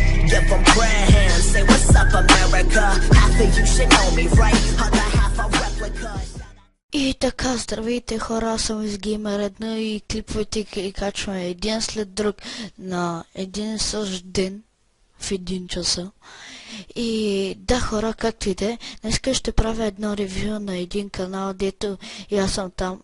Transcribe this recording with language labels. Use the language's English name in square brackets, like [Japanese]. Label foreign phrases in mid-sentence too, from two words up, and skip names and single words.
[English] give them grand. Say what's up America, half of you should know me, right? Other half a replica. [Bulgarian] И така, здравейте хора, аз съм из Gamer 1 и клиповете и качваме един след друг на един и същ ден в 1 часа. И да хора, както и да е, днеска ще правя едно ревю на един канал, дето и аз съм там.